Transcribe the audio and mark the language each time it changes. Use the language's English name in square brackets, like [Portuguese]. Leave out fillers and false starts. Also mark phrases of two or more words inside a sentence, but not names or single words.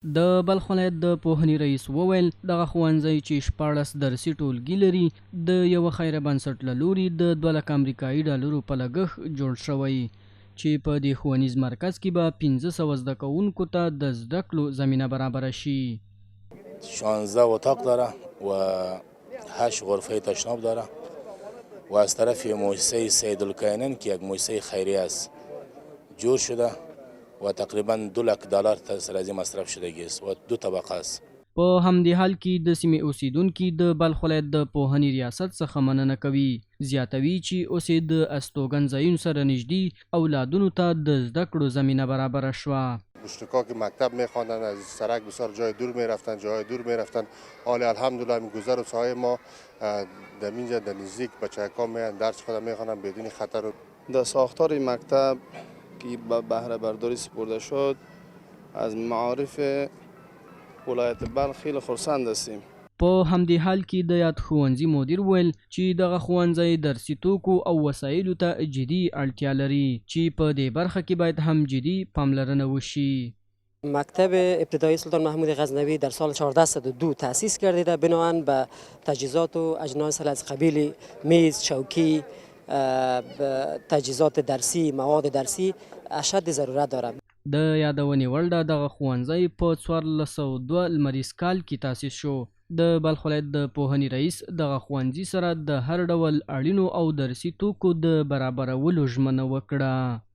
[Pashto] د بلخ ولایت د پوهنې رئیس وویل دغه ښوونځی چې 14 درسي ټولګي لري د یوه خیره بنسټ له لوري د 2 لک امریکایي ډالرو په لګښت جوړ شوی چې په دې ښوونیز مرکز کې به 1500 زده کوونکو ته د زده کړو زمینه برابره شي. [Persian] 16 اتاق داره و 8 غرفه تشناب داره و از طرف مؤسسه سید الکائنین که یک مؤسسه خیریه است جور شده و تقریبا 2 لک دلار سرازی مصرف شدگی است و 2 طبقه است. [Pashto] په همدې حال کې د سیمې اوسیدونکي د بلخ ولایت د پوهنې ریاست څخه مننه کوي. زیاتوي چې اوس یې د استوګن ځایونو سره نږدې اولادونو ته د زده کړو زمینه برابره شوه. [Persian] بوشتکا که مکتب میخواندن از سرک بسیار جای دور میرفتن حال الحمدلله گذر و سایه ما در اینجا در نزدیک بچه‌ها میان درس خود میخوانن بدون خطر. در ساختار مکتب که به بهره برداری سپرده شد از معارف ولایت بلخ خیلی خرسند هستیم. [Pashto] په همدې حال کې د یاد ښوونځي مدیر ویل چې دغه ښوونځی درسي توکو او وسایلو ته جدي اړتیا لري چې په دې برخه کې باید هم جدي پاملرنه وشي. [Persian] مکتب ابتدایی سلطان محمود غزنوی در سال 1402 تأسیس گردیده بناهن به تجهیزات و اجناس از قبیل میز، چوکی، تجهیزات درسی، مواد درسی اشد ضرورت دارد. [Pashto] د یادونې وړ ده دغه ښوونځی په 1402 لمریز کال کې تأسیس شو. د بلخ ولایت د پوهنې رئیس دغه ښوونځي سره د هر ډول اړینو او درسي توکو د برابرولو ژمنه وکړه.